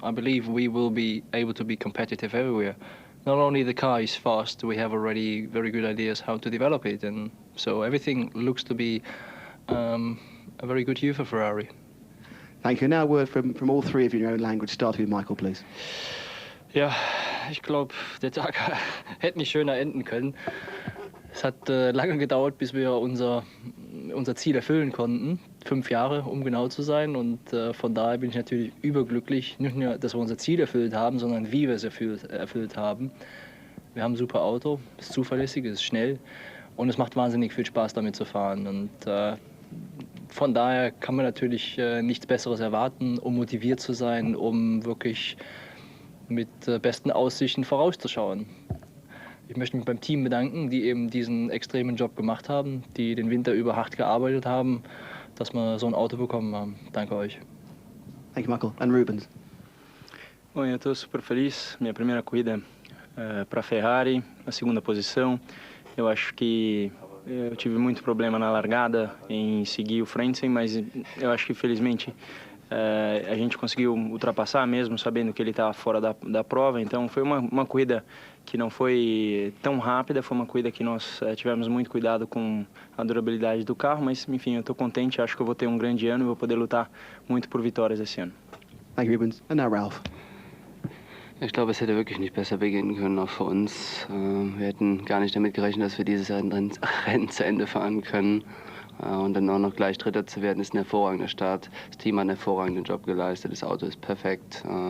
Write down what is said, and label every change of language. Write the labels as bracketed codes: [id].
[en] I believe we will be able to be competitive everywhere. Not only the car is fast, we have already very good ideas how to develop it. And so everything looks to be a very good year for Ferrari. Thank you. Now a word from all three of you in your own language, starting with Michael, please. [de] Ja, ich glaube, der Tag hätte nicht schöner enden können. Es hat lange gedauert, bis wir unser Ziel erfüllen konnten. 5 Jahre, um genau zu sein. Und von daher bin ich natürlich überglücklich, nicht nur, dass wir unser Ziel erfüllt haben, sondern wie wir es erfüllt haben. Wir haben ein super Auto, es ist zuverlässig, es ist schnell und es macht wahnsinnig viel Spaß, damit zu fahren. Und von daher kann man natürlich nichts Besseres erwarten, um motiviert zu sein, um wirklich mit besten Aussichten vorauszuschauen. Ich möchte mich beim Team bedanken, die eben diesen extremen Job gemacht haben, die den Winter über hart gearbeitet haben, dass wir so ein Auto bekommen haben. Danke euch. [en] Thank you, Michael. And Rubens. [pt] Bom, eu estou super feliz. Minha primeira corrida para a Ferrari, na segunda posição. Eu acho que eu tive muito problema na largada em seguir o Frentzen, mas eu acho que felizmente a gente conseguiu ultrapassar mesmo sabendo que ele estava fora da prova. Então foi uma corrida que não foi tão rápida, foi uma corrida que nós tivemos muito cuidado com a durabilidade do carro, mas enfim, eu estou contente, acho que eu vou ter um grande ano e vou poder lutar muito por vitórias esse ano. [en] Thank you, Rubens. And now Ralph. [de] Ich glaube, es hätte wirklich nicht besser beginnen können, auch für uns. Wir hätten gar nicht damit gerechnet, dass wir dieses Rennen zu Ende fahren können. Und dann auch noch gleich Dritter zu werden, ist ein hervorragender Start. Das Team hat einen hervorragenden Job geleistet, das Auto ist perfekt.